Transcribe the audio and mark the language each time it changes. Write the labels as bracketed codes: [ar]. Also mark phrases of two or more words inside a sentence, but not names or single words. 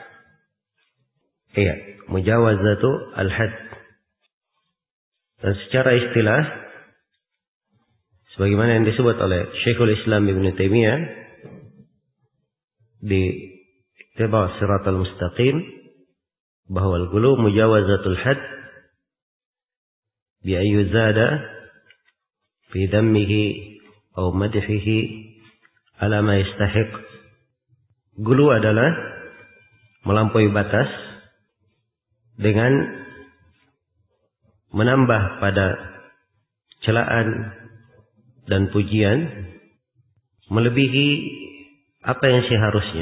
[ar] Iya, مجاوزة الحد. [id] Dan secara istilah sebagaimana yang disebut oleh Syekhul Islam Ibn Taimiyah di Ittiba'us Shiratal Mustaqim, bahwa [ar] الغلو مجاوزة الحد بأن يزاد في ذمه أو مدحه على ما يستحق. [id] Gulu adalah melampaui batas dengan menambah pada celaan dan pujian melebihi apa yang seharusnya.